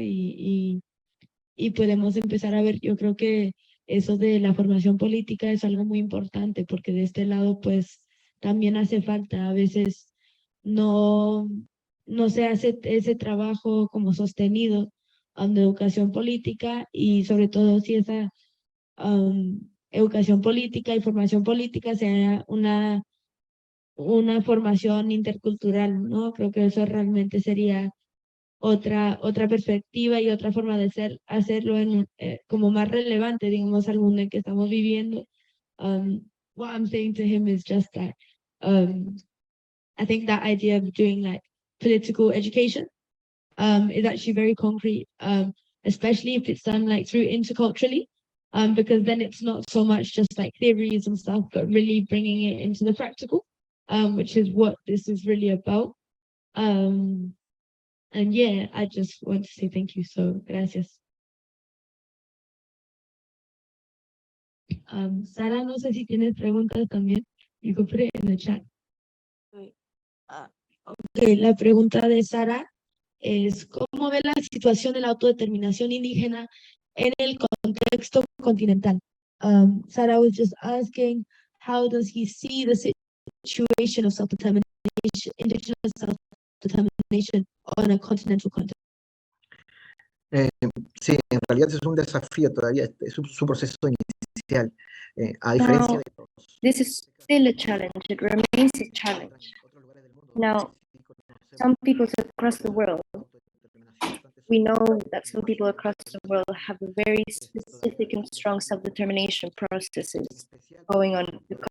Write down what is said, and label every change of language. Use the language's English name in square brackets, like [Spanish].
[Spanish] Y podemos empezar a ver, yo creo que eso de la formación política es algo muy importante porque de este lado pues también hace falta, a veces no se hace ese trabajo como sostenido de educación política y sobre todo si esa educación política y formación política sea una formación intercultural, ¿no? Creo que eso realmente sería otra perspectiva y otra forma de hacerlo como más relevante, digamos, al mundo en que estamos viviendo. [English] What I'm saying to him is just that I think that idea of doing like political education is actually very concrete, especially if it's done like through interculturally, because then it's not so much just like theories and stuff, but really bringing it into the practical, which is what this is really about. And yeah, I just want to say thank you. [Spanish] So, gracias. Sara, no sé si tienes preguntas también. [English] You can put it in the chat. [Spanish] Ok, la pregunta de Sara es, ¿cómo ve la situación de la autodeterminación indígena en el contexto continental? [English] Sara was just asking, how does he see the situation of self-determination, indigenous self-determination on a continental context? [Spanish] Sí, en realidad es un desafío todavía, es su proceso inicial, a diferencia de los... [English] This is still a challenge. It remains a challenge. Now, some people across the world, we know that some people across the world have very specific and strong self-determination processes going on.